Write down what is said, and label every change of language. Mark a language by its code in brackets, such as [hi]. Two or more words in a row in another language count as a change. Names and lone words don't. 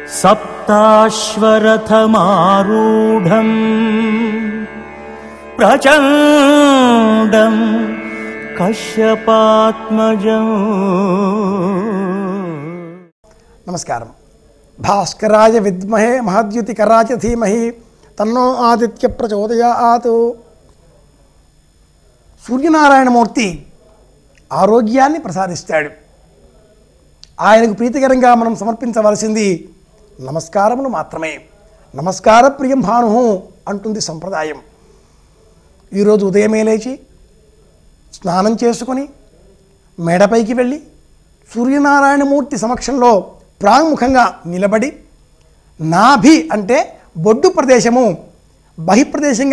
[sa] सप्ताश्वरथमारूढम् प्रचण्डं कश्यपात्मजम्। नमस्कारं। भास्कराय विद्महे महद्युतिकराय धीमहि तन्नो आदित्य प्रचोदयात्। [te] సూర్యనారాయణమూర్తి ఆరోగ్యాన్ని ప్రసాదిస్తాడు. ఆయనకు ప్రీతికరంగా మనం సమర్పించవలసింది నమస్కారములు మాత్రమే. [sa] నమస్కార ప్రియం భాను [te] అంటుంది సంప్రదాయం. ఈరోజు ఉదయమే లేచి స్నానం చేసుకొని మేడపైకి వెళ్ళి సూర్యనారాయణమూర్తి సమక్షంలో ప్రాముఖంగా నిలబడి నాభి అంటే బొడ్డు ప్రదేశము బహిప్రదేశంగా